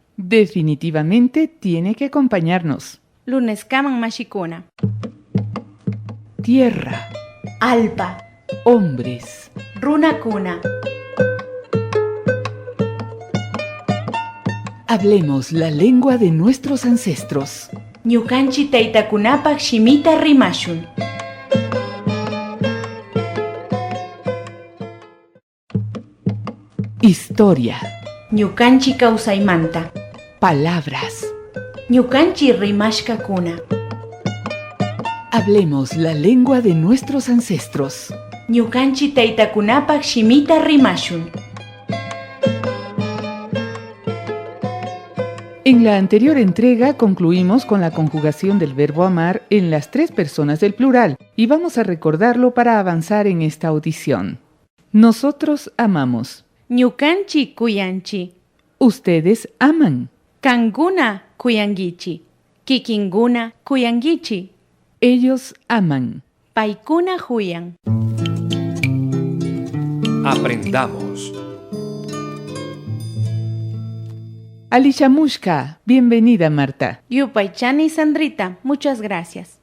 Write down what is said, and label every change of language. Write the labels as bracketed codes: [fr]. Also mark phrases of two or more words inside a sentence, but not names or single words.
[es] Definitivamente tiene que acompañarnos. [qu] Lunes kaman mashikuna. [es] Tierra. [qu] Alpa. [es] Hombres. [qu] Runakuna. [es] Hablemos la lengua de nuestros ancestros. [qu] Ñukanchi taytakunapak shimita rimashun. [es] Historia. [qu] Ñukanchi kawsaymanta. [es] Palabras. [qu] Ñukanchi rimashkakuna. [es] Hablemos la lengua de nuestros ancestros. [qu] Ñukanchi taytakunapak shimita rimashun. [es] En la anterior entrega concluimos con la conjugación del verbo amar en las 3 personas del plural y vamos a recordarlo para avanzar en esta audición. Nosotros amamos. [qu] Ñukanchi kuyanchi. [es] Ustedes aman. [qu] Kanguna kuyangichi. Kikinguna kuyangichi. [es] Ellos aman. [qu] Paikuna huyan. [es] Aprendamos. [qu] Alishamushka, bienvenida Marta. Yupaychani Sandrita, [es] muchas gracias.